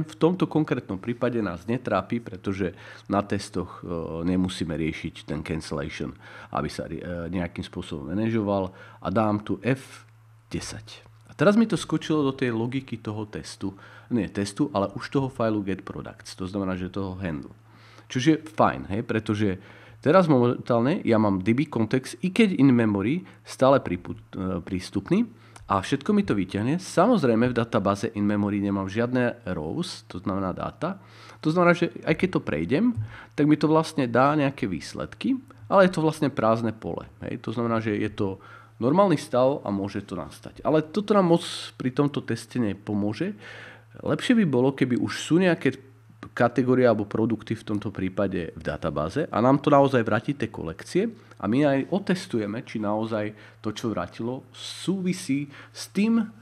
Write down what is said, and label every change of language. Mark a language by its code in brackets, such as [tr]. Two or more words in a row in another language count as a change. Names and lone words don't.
[sk] V tomto konkrétnom prípade nás netrápi, pretože na testoch nemusíme riešiť ten cancellation, aby sa nejakým spôsobom manažoval a dám tu F10. A teraz mi to skočilo do tej logiky toho testu, nie testu, ale už toho failu getProducts, to znamená, že toho handle. Čiže je fajn, hej, pretože teraz momentálne ja mám [en] DB context, [sk] i keď [en] in memory, [sk] stále prístupný, a všetko mi to vyťahne. Samozrejme v databáze [en] in memory [sk] nemám žiadne rows, to znamená dáta. To znamená, že aj keď to prejdem, tak mi to vlastne dá nejaké výsledky, ale je to vlastne prázdne pole. Hej? To znamená, že je to normálny stav a môže to nastať. Ale toto nám moc pri tomto teste nepomôže. Lepšie by bolo, keby už sú nejaké kategórie alebo produkty v tomto prípade v databáze a nám to naozaj vráti tie kolekcie a my aj otestujeme, či naozaj to, čo vrátilo, súvisí s tým